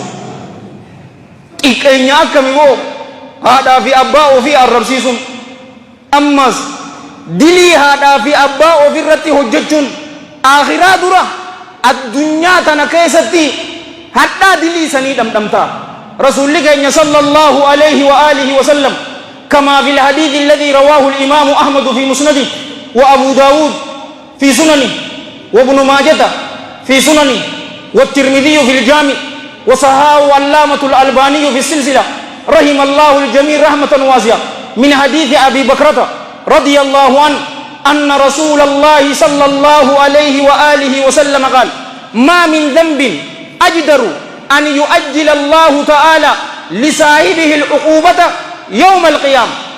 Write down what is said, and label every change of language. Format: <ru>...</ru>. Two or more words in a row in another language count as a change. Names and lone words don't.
<om>xiqqeenya akkami moo haadhaa fi abbaa ofii arrabsiisuun ammas dilii haadhaa fi abbaa ofirratti hojjechuun akhiraa dura addunyaa tana keessatti hadhaa dilii sanii dhamdhamtaa. rasuulli keenya</om> <ar>صلى الله عليه وعلى آله وسلم كما في الحديث الذي رواه الإمام أحمد في مسنده وأبو داود في سننه وابن ماجة في سننه والترمذي في الجامع وصححه علامة الألباني في السلسلة رحم الله الجميع رحمة واسعة من حديث أبي بكرة رضي الله عنه أن رسول الله صلى الله عليه وآله وسلم قال ما من ذنب أجدر أن يؤجل الله تعالى لصاحبه العقوبة يوم القيامة.</ar>